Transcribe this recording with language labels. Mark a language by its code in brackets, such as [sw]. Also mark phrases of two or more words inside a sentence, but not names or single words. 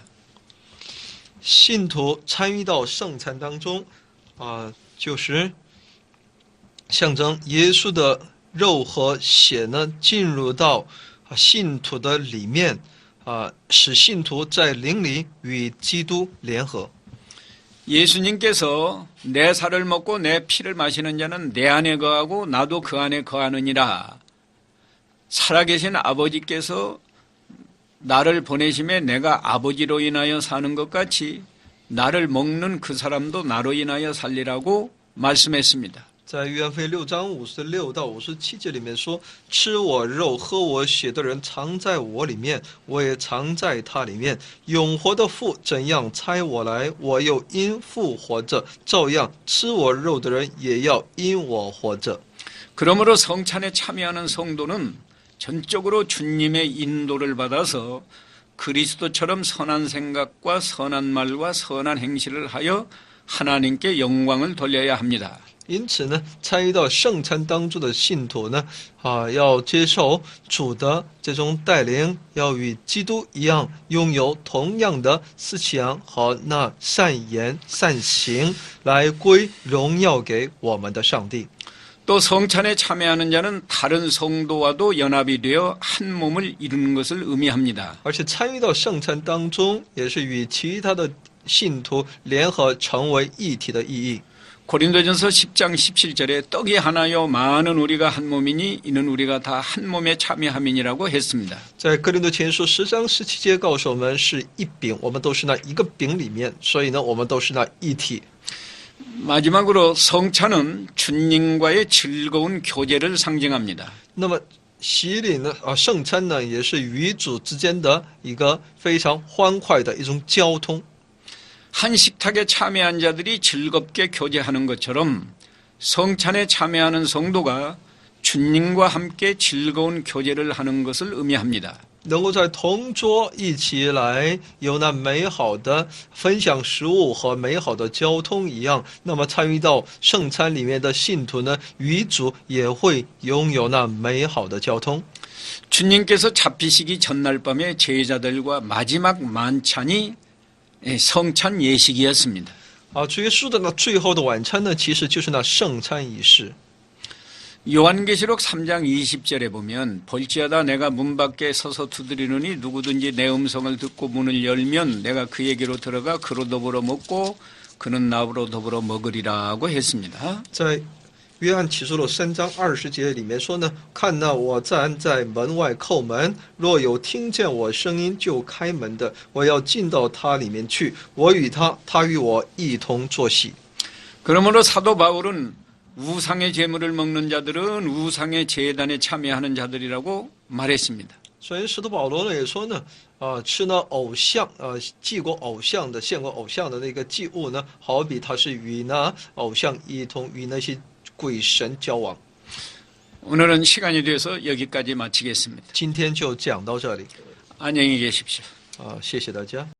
[zh] 信徒参与到圣餐当中就是象征耶稣的肉和血呢进入到信徒的里面使信徒在灵里与基督联合。 [ko] 예수님께서 내 살을 먹고 내 피를 마시는 자는 내 안에 거하고 나도 그 안에 거하느니라. 살아계신 아버지께서 나를 보내심에 내가 아버지로 인하여 사는 것 같이 나를 먹는 그 사람도 나로 인하여 살리라고 말씀했습니다. [zh] 在约翰福音6章56到57节里面说：“吃我肉、喝我血的人藏在我里面，我也藏在他里面。永活的父怎样差我来，我又因父活着，照样吃我肉的人也要因我活着。” [ko] 그러므로 성찬에 참여하는 성도는 전적으로 주님의 인도를 받아서 그리스도처럼 선한 생각과 선한 말과 선한 행실을 하여 하나님께 영광을 돌려야 합니다. [zh] 因此呢，参与到圣餐当中的信徒呢，要接受主的这种带领，要与基督一样，拥有同样的思想和那善言善行，来归荣耀给我们的上帝。 [ko] 또 성찬에 참여하는 자는 다른 성도와도 연합이 되어 한 몸을 이루는 것을 의미합니다. [zh] 而且参与到圣餐当中，也是与其他的信徒联合成为一体的意义。 [ko] 고린도전서 10장 17절에 떡이 하나요 많은 우리가 한 몸이니 이는 우리가 다 한 몸에 참여함이니라고 했습니다. [zh] 在哥林多前书10章17节告诉我们，是一饼，我们都是那一个饼里面，所以呢，我们都是那一体。 [ko] 마지막으로 성찬은 주님과의 즐거운 교제를 상징합니다. [zh] 那么洗礼呢，圣餐呢，也是与主之间的一个非常欢快的一种交通。 [ko] 한 식탁에 참여한 자들이 즐겁게 교제하는 것처럼 성찬에 참여하는 성도가 주님과 함께 즐거운 교제를 하는 것을 의미합니다. [zh] 能够在同桌一起来有那美好的分享食物和美好的交通一样，那么参与到圣餐里面的信徒呢，与主也会拥有那美好的交通。 [ko] 주님께서 잡히시기 전날 밤에 제자들과 마지막 만찬이 성찬 예식이었습니다. [zh] 主耶稣的那最后的晚餐呢，其实就是那圣餐仪式。 [ko] 요한계시록 3장 20절에 보면 볼지어다 내가 문 밖에 서서 두드리노니 누구든지 내 음성을 듣고 문을 열면 내가 그에게로 들어가 그로 더불어 먹고 그는 나로 더불어 먹으리라고 했습니다. [zh] 在约翰启示录3章20节里面说呢，看那我站在门外叩门，若有听见我声音就开门的，我要进到他里面去，我与他，他与我一同坐席。 [ko] 그러므로 사도 바울은 우상의 제물을 먹는 자들은 우상의 제단에 참여하는 자들이라고 말했습니다. [zh] 所以使徒保罗呢也说呢，吃那偶像，祭过偶像的、献过偶像的那个祭物呢，好比他是与那偶像一同与那些鬼神交往。 [ko] 오늘은 시간이 돼서 여기까지 마치겠습니다. [zh] 今天就讲到这里， [ko] 안녕히 계십시오. [zh] 谢谢大家。